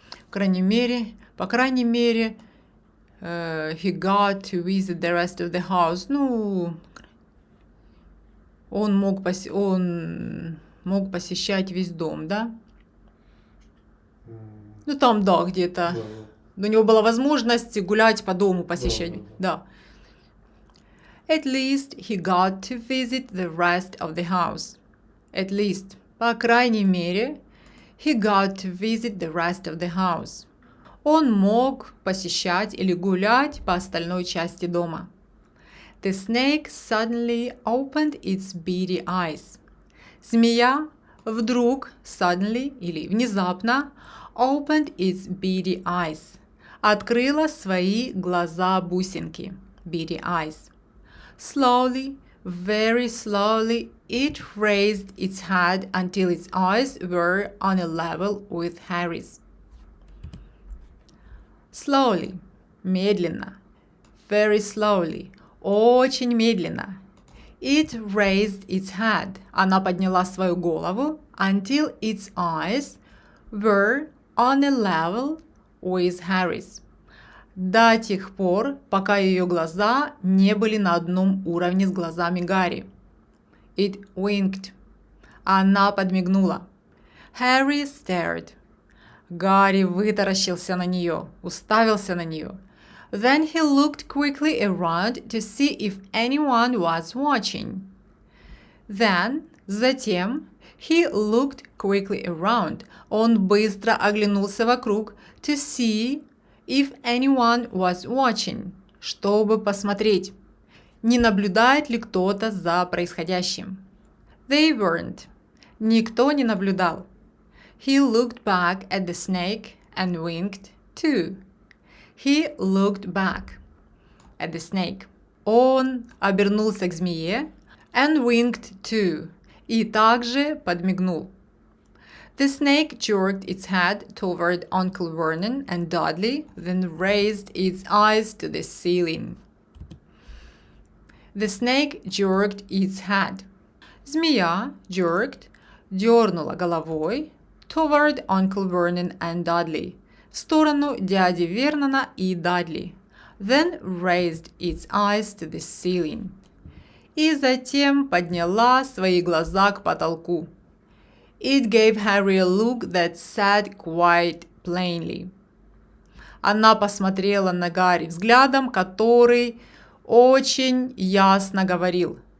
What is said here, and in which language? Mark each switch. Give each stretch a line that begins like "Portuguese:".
Russian: По крайней мере,
English: he got to visit the rest of the house.
Russian: Ну, он мог посещать весь дом, да? Ну, там, да, где-то. У него была возможность гулять по дому, посещать. Да.
English: At least he got to visit the rest of the house. At least,
Russian: по крайней мере,
English: he got to visit the rest of the house.
Russian: Он мог посещать или гулять по остальной части дома.
English: The snake suddenly opened its beady eyes.
Russian: Змея вдруг,
English: suddenly
Russian: или внезапно,
English: opened its beady eyes.
Russian: Открыла свои глаза-бусинки.
English: Beady eyes. Slowly, very slowly, it raised its head until its eyes were on a level with Harry's. Slowly,
Russian: медленно.
English: Very slowly,
Russian: очень медленно.
English: It raised its head.
Russian: Она подняла свою голову
English: until its eyes were on a level with Harry's.
Russian: До тех пор, пока ее глаза не были на одном уровне с глазами Гарри.
English: It winked.
Russian: Она подмигнула.
English: Harry stared.
Russian: Гарри вытаращился на нее, уставился на нее.
English: Then he looked quickly around to see if anyone was watching.
Russian: Затем,
English: he looked quickly around.
Russian: Он быстро оглянулся вокруг
English: to see if anyone was watching,
Russian: чтобы посмотреть, не наблюдает ли кто-то за происходящим.
English: They weren't.
Russian: Никто не наблюдал.
English: He looked back at the snake and winked too. He looked back at the snake.
Russian: Он обернулся к змее
English: and winked too,
Russian: и также подмигнул.
English: The snake jerked its head toward Uncle Vernon and Dudley, then raised its eyes to the ceiling. The snake jerked its head.
Russian: Змея,
English: jerked,
Russian: дернула головой
English: toward Uncle Vernon and Dudley,
Russian: в сторону дяди Вернона и Дадли.
English: Then raised its eyes to the ceiling.
Russian: И затем подняла свои глаза к потолку.
English: It gave Harry a look that said quite plainly.
Russian: Она посмотрела на Гарри взглядом, который очень ясно говорил.